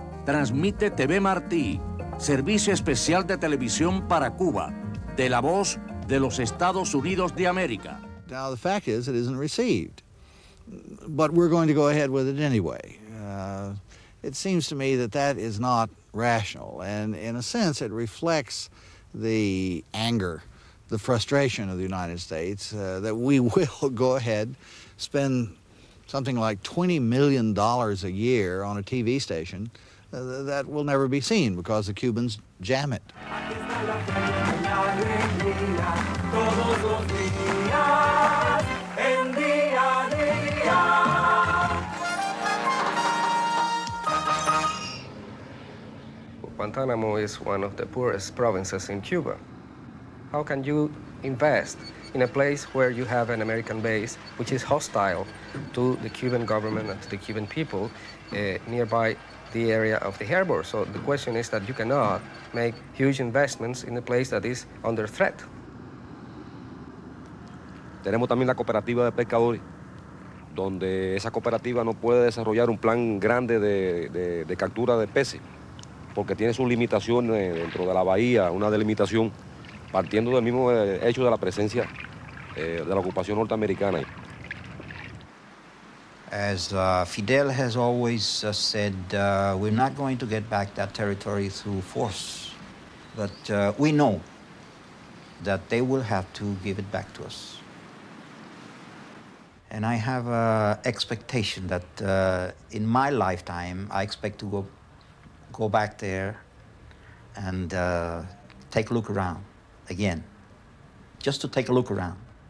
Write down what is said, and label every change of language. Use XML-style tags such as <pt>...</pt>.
<es>Transmite TV Martí, servicio especial de televisión para Cuba, de la voz de los Estados Unidos de América.</es> <en>Now, the fact is, it isn't received, but we're going to go ahead with it anyway. It seems to me that that is not rational, and in a sense, it reflects the anger, the frustration of the United States, that we will go ahead, spend something like $20 million a year on a TV station that will never be seen because the Cubans jam it. Guantanamo is one of the poorest provinces in Cuba. How can you invest in a place where you have an American base which is hostile to the Cuban government and to the Cuban people nearby the area of the harbor? So the question is that you cannot make huge investments in a place that is under threat.</en> <es>Tenemos también la cooperativa de pescadores, donde esa cooperativa no puede desarrollar un plan grande de captura de peces, porque tiene sus limitaciones dentro de la bahía, una delimitación, partiendo del mismo hecho de la presencia de la ocupación norteamericana.</es> <en>As Fidel has always said, we're not going to get back that territory through force, but we know that they will have to give it back to us. And I have an expectation that in my lifetime, I expect to go back there and take a look around again, just to take a look around.</en>